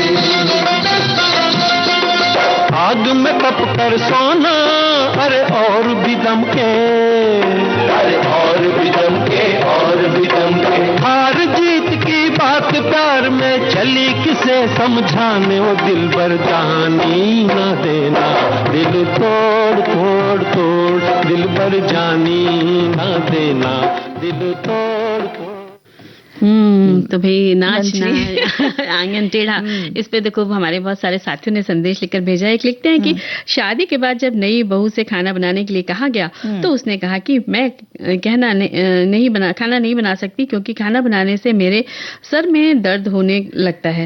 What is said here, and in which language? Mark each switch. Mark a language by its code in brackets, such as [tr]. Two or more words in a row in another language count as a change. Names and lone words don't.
[hi] आग में तप कर सोना, अरे और भी दमके, अरे और भी दमके, और भी दमके। हार जीत की बात प्यार में चली किसे समझाने, वो दिल भर जानी ना देना, दिल तोड़ तोड़ तोड़ दिल भर जानी ना देना, दिल तोड़ तोड़। तो भाई नाचना आंगन टेढ़ा, इस पे देखो हमारे बहुत सारे साथियों ने संदेश लिखकर भेजा है। एक लिखते हैं कि शादी के बाद जब नई बहू से खाना बनाने के लिए कहा गया तो उसने कहा कि मैं खाना नहीं बना सकती क्योंकि खाना बनाने से मेरे सर में दर्द होने लगता है।